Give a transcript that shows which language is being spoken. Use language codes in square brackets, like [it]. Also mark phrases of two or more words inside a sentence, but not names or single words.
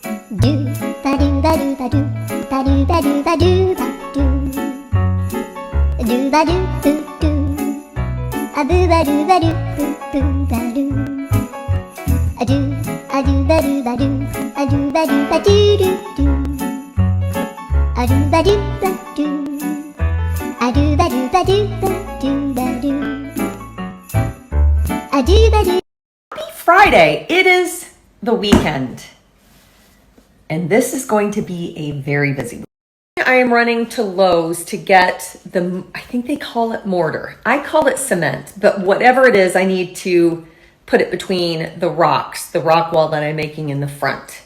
[en] Do ba do ba do ba do ba do ba do ba do ba do do ba do boo do a boo ba do ba do boo boo ba do a do ba do ba do a do ba do ba do do do a do ba do ba do a do ba do ba do ba do ba do a do ba do. Happy Friday! It is the weekend, and this is going to be a very busy week. I am running to Lowe's to get I think they call it mortar. I call it cement, but whatever it is, I need to put it between the rock wall that I'm making in the front.